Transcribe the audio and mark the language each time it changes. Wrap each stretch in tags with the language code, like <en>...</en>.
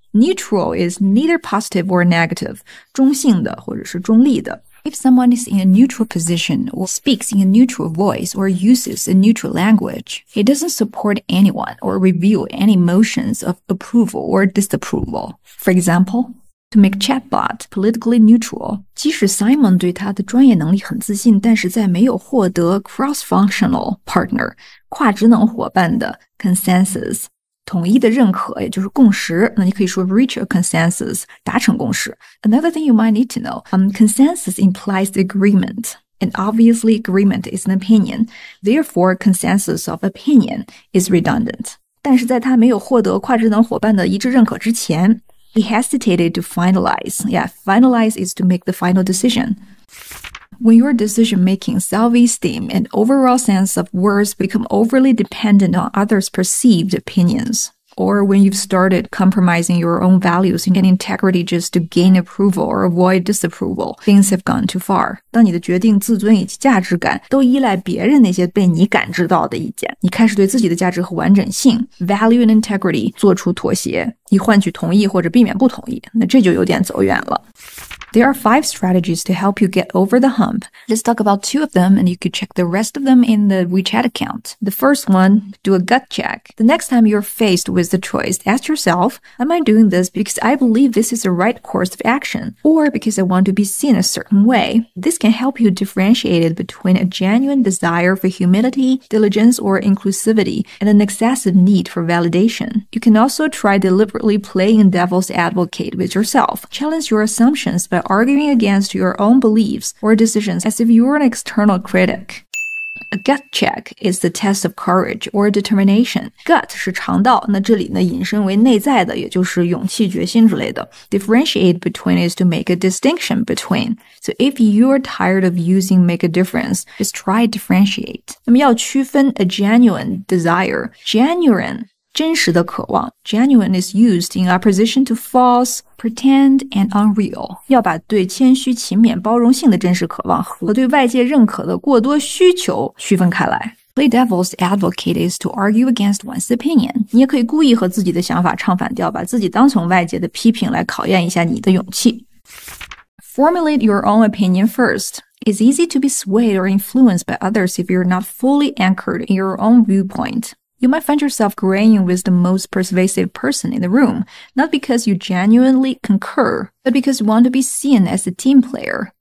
<en>Neutral is neither positive or negative.</en> <zh>中性的或者是中立的。</zh> <en>If someone is in a neutral position or speaks in a neutral voice or uses a neutral language, he doesn't support anyone or reveal any emotions of approval or disapproval. For example, to make chatbot politically neutral,</en> <zh>即使 Simon 对他的专业能力很自信，但是在没有获得 cross-functional partner 跨职能伙伴的 consensus统一的认可，也就是共识，那你可以说</zh> <en>reach a consensus</en> <zh>达成共识。</zh> <en>Another thing you might need to know, consensus implies agreement. And obviously agreement is an opinion. Therefore, consensus of opinion is redundant.</en> <zh>但是在他没有获得跨职能伙伴的一致认可之前</zh> <en>he hesitated to finalize. Yeah, finalize is to make the final decision.When your decision-making, self-esteem, and overall sense of worth become overly dependent on others' perceived opinions, or when you've started compromising your own values and integrity just to gain approval or avoid disapproval, things have gone too far.</en> <zh>当你的决定、自尊以及价值感都依赖别人那些被你感知到的意见，你开始对自己的价值和完整性</zh> <en>value and integrity</en> <zh>做出妥协，以换取同意或者避免不同意，那这就有点走远了。</zh> <en>There are 5 strategies to help you get over the hump. Let's talk about 2 of them, and you could check the rest of them in the WeChat account. The first one, do a gut check. The next time you're faced with the choice, ask yourself, am I doing this because I believe this is the right course of action, or because I want to be seen a certain way? This can help you differentiate it between a genuine desire for humility, diligence, or inclusivity, and an excessive need for validation. You can also try deliberately playing devil's advocate with yourself. Challenge your assumptions by arguing against your own beliefs or decisions as if you were an external critic. A gut check is the test of courage or determination.</en> <zh>Gut 是肠道，那这里呢引申为内在的，也就是勇气、决心之类的。</zh> <en>Differentiate between is to make a distinction between. So if you're tired of using make a difference, just try differentiate.</en> <zh>那么要区分</zh> <en>a genuine desire. Genuine</en> <zh>真实的渴望</zh> <en>Genuine is used in opposition to false, pretend, and unreal.</en> <zh>要把对谦虚、勤勉、包容性的真实渴望和对外界认可的过多需求区分开来。</zh> <en>Play devil's advocate is to argue against one's opinion.</en> <zh>你也可以故意和自己的想法唱反调，把自己当成外界的批评来考验一下你的勇气。</zh> <en>Formulate your own opinion first. It's easy to be swayed or influenced by others if you're not fully anchored in your own viewpoint.You might find yourself agreeing with the most persuasive person in the room, not because you genuinely concur, but because you want to be seen as a team player.</en>